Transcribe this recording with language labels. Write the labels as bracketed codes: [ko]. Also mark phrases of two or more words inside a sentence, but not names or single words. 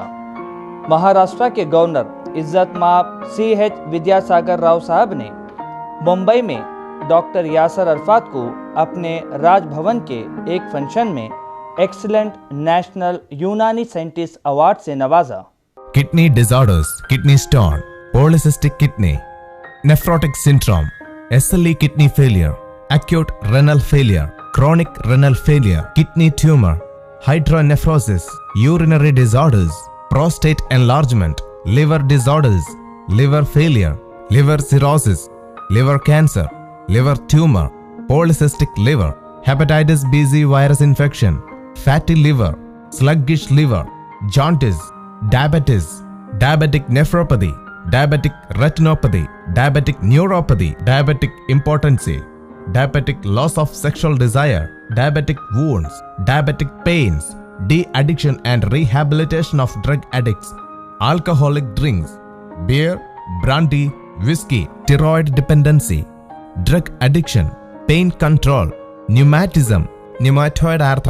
[ur] مہاراشٹرا کے گورنر عزت مآب CH ودیا ساگر راؤ صاحب نے ممبئی میں ڈاکٹر یاسر عرفات کو اپنے راج بھون کے ایک فنکشن میں ایکسلنٹ نیشنل یونانی سائنٹسٹ ایوارڈ سے نوازا۔ [en] Kidney disorders, kidney stone, polycystic kidney, nephrotic syndrome, SLE kidney failure, acute renal failure, chronic renal failure, kidney tumor, hydronephrosis, urinary disorders, prostate enlargement, liver disorders, liver failure, liver cirrhosis, liver cancer, liver tumor, polycystic liver, hepatitis B/C virus infection, fatty liver, sluggish liver, jaundice, diabetes, diabetic nephropathy, diabetic retinopathy, diabetic neuropathy, diabetic impotency, diabetic loss of sexual desire, diabetic wounds, diabetic pains, de-addiction and rehabilitation of drug addicts, alcoholic drinks, beer, brandy, whiskey, steroid dependency, drug addiction, pain control, rheumatism, rheumatoid